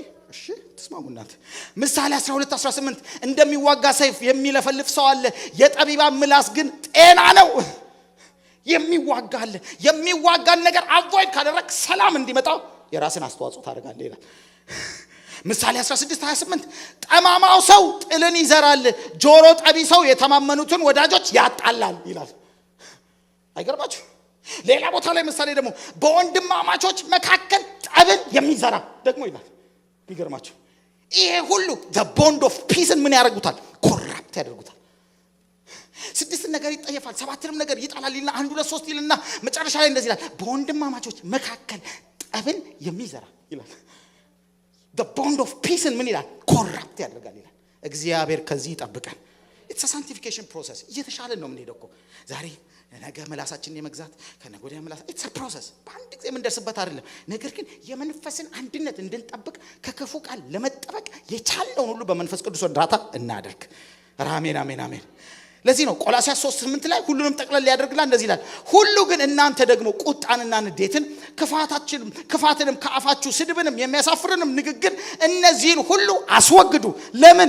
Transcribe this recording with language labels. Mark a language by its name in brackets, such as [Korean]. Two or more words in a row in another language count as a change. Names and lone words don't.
[Amharic] እሺ ተስማሙ እናንተ። ምሳሌ 12:18 እንደሚዋጋ ሰይፍ የሚለፈልፍ ሰው አለ፣ የጠቢባን ምላስ ግን ጤና ነው። የሚዋጋን ነገር አቮይድ ካደረክ ሰላም እንዲመጣ የራስን አስተዋጽኦ ታደርጋለህ ይላል። ምሳሌ 16:28 ጠማማው ሰው ጥልን ይዘራል፣ ጆሮ ጠቢ ሰው የተማመኑትን ወዳጆች ያጣላል ይላል። አይገርማችሁ? ሌላ ቦታ ላይ ምሳሌ ደግሞ በወንድማማቾች መካከል ጠብን የሚዘራ ደግሞ ይላል። ይገርማችሁ? ይሄ ሁሉ [English] the bond of peace [Amharic] ምን ያደርጉታል? ኮራፕት ያደርጉታል። 6 ነገር ይጠየፋል፣ 7ም ነገር ይጣላል ይልና 1 2 3 ይልና መጨረሻ ላይ እንደዚህ ይላል በወንድማማቾች መካከል ጠብን የሚዘራ ይላል። [English] the bond of peace [Amharic] ምን ይላል? ኮራፕት ያደርጋል ይላል። እግዚአብሔር ከዚህ ይጠብቀን። [English] it's a sanctification process። [Amharic] እየተሻለን ነው የምንሄደው እኮ ዛሬ ነገ መላሳችንን የመግዛት ከነገ ወዲያ መላሳ [English] it's a process። [Amharic] በአንድ ጊዜ የምንደርስበት አይደለም። ነገር ግን የመንፈስን አንድነት እንድንጠብቅ ከክፉ ቃል ለመጠበቅ የቻልነውን ሁሉ በመንፈስ ቅዱስ እርዳታ እናደርግ። አሜን። ለዚህ ነው ቆላስይስ 3:8 ላይ ሁሉንም ጠቅለል ያደርግላ እንደዚህ ይላል ሁሉ ግን እናንተ ደግሞ ቁጣንና ንዴትን ክፋትንም ከአፋችሁ ስድብንም የሚያሳፍርንም ንግግር እነዚህን ሁሉ አስወግዱ። ለምን?